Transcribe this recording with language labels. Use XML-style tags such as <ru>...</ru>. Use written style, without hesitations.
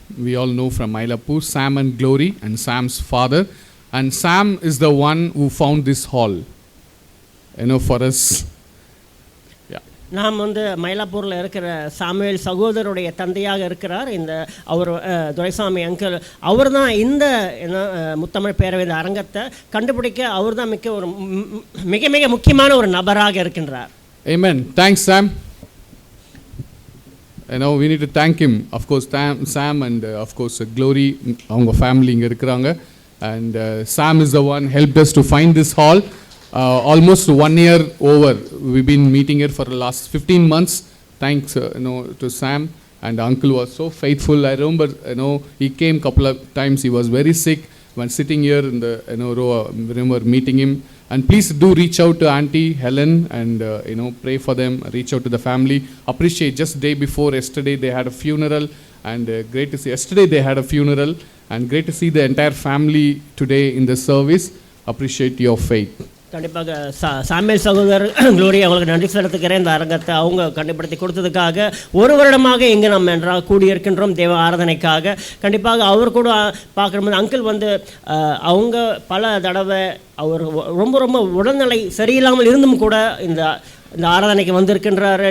<en>We all know from Mylapore, Sam and Glory, and Sam's father. And Sam is the one who found this hall, for us. Yeah.</en> <ta>நாம் மயிலாப்பூரில் இருக்கிற Samuel சகோதரருடைய தந்தையாக இருக்கிறார். அவர் Duraisamy uncle அவர் தான் இந்த முத்தமிழ் பேரவை அரங்கத்தை கண்டுபிடிக்க அவர் தான் மிக மிக முக்கியமான ஒரு நபராக இருக்கின்றார்.</ta> <en>Amen. Thanks, Sam. We need to thank him. Of course, Sam and of course Glory,</en> <ta>அவங்க family இங்க இருக்கிறாங்க.</ta> <en>And Sam is the one helped us to find this hall. Almost 1 year over. We've been meeting here for the last 15 months. Thanks to Sam, and uncle was so faithful. I remember he came couple of times. He was very sick. When sitting here in the row, remember meeting him. And please do reach out to Auntie Helen and pray for them. Reach out to the family. Appreciate just day before yesterday they had a funeral, and great to see. Yesterday they had a funeral, and great to see the entire family today in the service. Appreciate your faith.</en> <ta>கண்டிப்பாக Samuel சகோதரர் glory அவங்களுக்கு நன்றி செலுத்துக்கிறேன். இந்த அரங்கத்தை அவங்க கண்டுபிடித்து கொடுத்ததுக்காக 1 வருடமாக இங்கே நம்ம நன்றாக கூடியிருக்கின்றோம் தேவ ஆராதனைக்காக. கண்டிப்பாக அவர் கூட பார்க்கும்போது அங்கிள் அவங்க பல தடவை அவர் ரொம்ப ரொம்ப உடல்நிலை சரியில்லாமல் இருந்தும் கூட இந்த ஆராதனைக்கு வந்திருக்கின்றாரு.</ta>